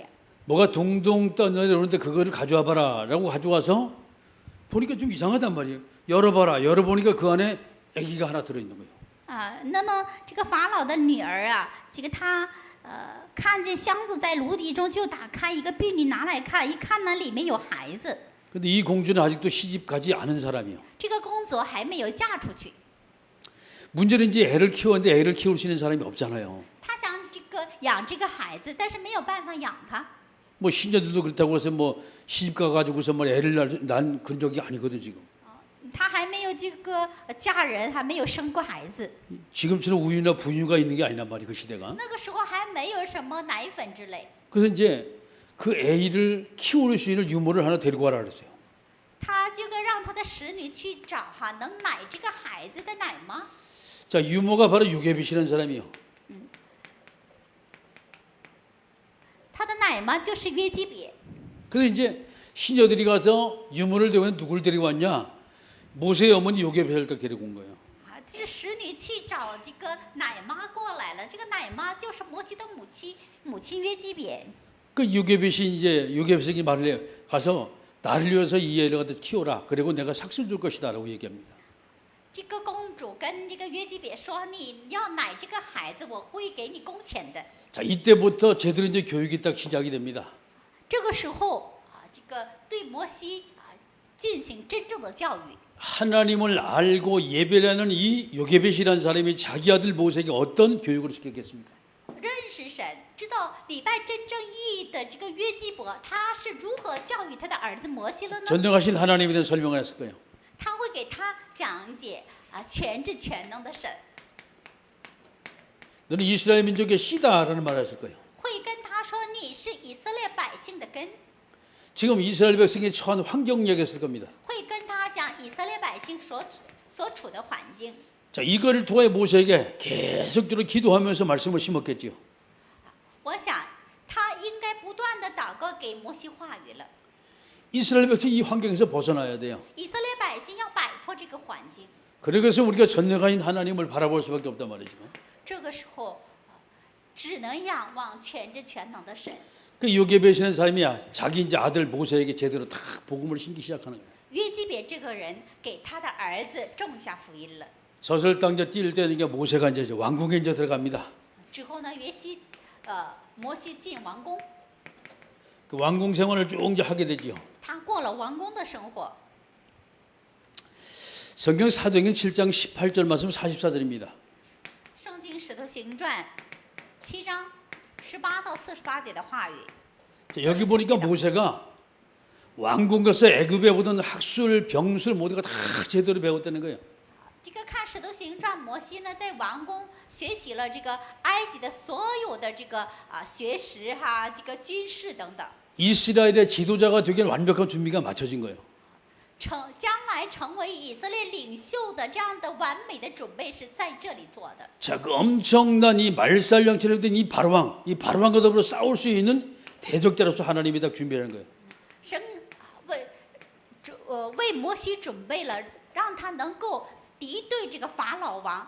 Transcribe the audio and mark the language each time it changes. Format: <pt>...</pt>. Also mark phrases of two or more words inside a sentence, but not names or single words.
<ko>뭐가 둥둥 떠내려오는데 그거를 가져와 봐라라고 가져와서 보니까 좀 이상하단 말이에요. 열어봐라. 열어보니까 그 안에 아기가 하나 들어있는 거예요.</ko> <zh>那么这个法老的女儿这个她看见箱子在炉底中，就打开一个婢女拿来看，一看呢里面有孩子。</zh> <ko>근데 이 공주는 아직도 시집 가지 않은 사람이에요.</ko> <zh>这个公主还没有嫁出去。</zh> <ko>문제는 이제 애를 키웠는데 애를 키울 수 있는 사람이 없잖아요.</ko> <zh>她想养这个孩子，但是没有办法养他。</zh> <ko>뭐 신녀들도 그렇다고 해서 뭐 시집 가가지고서 뭐 애를 낳은 그런 적이 아니거든 지금.</ko> <zh>她还没有这个嫁人，还没有生过孩子。</zh> <ko>지금처럼 우유나 분유가 있는 게 아니란 말이에요 그 시대가.</ko> <zh>那个时候还没有什么奶粉之类。</zh> <ko>그래서 이제 그 애를 키울 수 있는 유모를 하나 데리고 와라 그랬어요.</ko> <zh>他这个让他的使女去找能奶这个孩子的奶吗？</zh> <ko>자, 유모가 바로 요게벳이라는 사람이요.</ko> <zh>他的奶妈就是约基别。</zh> <ko>그래서 이제 시녀들이 가서 유모를 데리고 누굴 데리고 왔냐? 모세의 어머니 요게벳을 데리고 온 거예요.</ko> <zh>这个使女去找这个奶妈过来了，这个奶妈就是摩西的母亲约基别。</zh> <ko>그 요게벳이 말을 해요. 가서 나를 위해서 이 애를 갖다 키워라. 그리고 내가 삭슬 줄 것이다라고 얘기합니다.</ko> <zh>这个公主跟这个约基别说：“你要奶这个孩子，我会给你工钱的。”</zh> <ko>자, 이때부터 제대로 이제 교육이 딱 시작이 됩니다.</ko> <zh>这个时候这个对摩西进行真正的教育。</zh> <ko>하나님을 알고 예배라는 이 요게벳이라는 사람이 자기 아들 모세에게 어떤 교육을 시켰겠습니까?</ko> <zh>认识神，知道礼拜真正意义的这个约基伯，他是如何教育他的儿子摩西了呢？</zh> <ko>전능하신 하나님에 대한 설명을 했을 거예요.</ko> <zh>他会给他讲解全知全能的神，</zh> <ko>너는 이스라엘 민족의 씨다라는 말을 했을 거예요.</ko> <zh>会跟他说你是以色列百姓的根，</zh> <ko>지금 이스라엘 백성이 처한 환경 얘기했을 겁니다.</ko> <zh>会跟他讲以色列百姓所处的环境。</zh> <ko>자, 이거를 통해 모세에게 계속적으로 기도하면서 말씀을 심었겠죠.</ko> <zh>我想他应该不断的祷告给摩西话语了。</zh> <ko>이스라엘 백성이 이 환경에서 벗어나야 돼요.</ko> <zh>以色列百姓要摆脱这个环境，</zh> <ko>그래서 우리가 전능하신 하나님을 바라볼 수밖에 없단 말이죠.</ko> <zh>这个时候只能仰望全知全能的神。</zh> <ko>그 요게벳이라는 사람이 자기 이제 아들 모세에게 제대로 다 복음을 신기 시작하는 거예요.</ko> <zh>约基别这个人给他的儿子种下福音了。</zh> <ko>서설 땅 이제 뛸 때는 이게 모세가 이제 왕궁에 이제 들어갑니다.</ko> <zh>之后呢，摩西进王宫，</zh> <ko>그 왕궁 생활을 쭉 이제 하게 되지요.</ko> <zh>他过了王宫的生活。</zh> <ko>성경 사도행전 7장 18절 말씀 44절입니다.</ko> <zh>圣经使徒行传7章18到48节的话语。</zh> <ko>여기 보니까 모세가 왕궁 가서 애굽에 보던 학술, 병술 모두가 다 제대로 배웠다는 거예요.</ko> <zh>这个看使徒行传，摩西呢在王宫学习了这个埃及的所有的这个学识哈，这个军事等等，</zh> <ko>이스라엘의 지도자가 되기엔 완벽한 준비가 마쳐진 거예요.</ko> <zh>将来成为以色列领袖的这样的完美的准备是在这里做的。</zh> <ko>자, 그 엄청난 이 말살령처럼 된 이 바로왕과 더불어 싸울 수 있는 대적자로서 하나님이 다 준비하는 거예요.</ko> <zh>神为摩西准备了，让他能够敌对这个法老王，</zh>